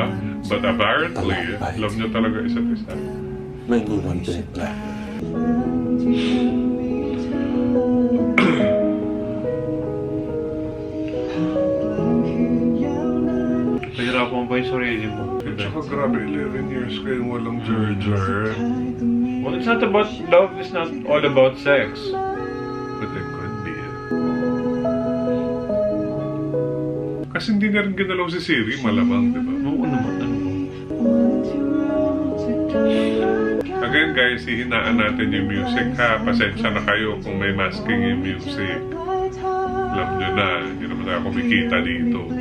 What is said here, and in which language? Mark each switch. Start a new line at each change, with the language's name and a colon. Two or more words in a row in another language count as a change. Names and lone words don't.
English: But apparently,
Filipino: love niyo talaga isa't isa.
Thai: ไม่มีวันเปลี่ยนแปลง
Filipino: Pahirapan pa yung sarili mo. At saka grabe, 11 years kayong walang jar-jar.
English: Well, it's not about love, it's not all about sex. But it could be.
Filipino: Kasi hindi na rin ginalaw si Siri, malamang, di ba? Oo naman, ano. Again guys, hihinaan natin yung music ha. Pasensya na kayo kung may masking yung music. Alam nyo na, hindi naman tayo kumikita dito.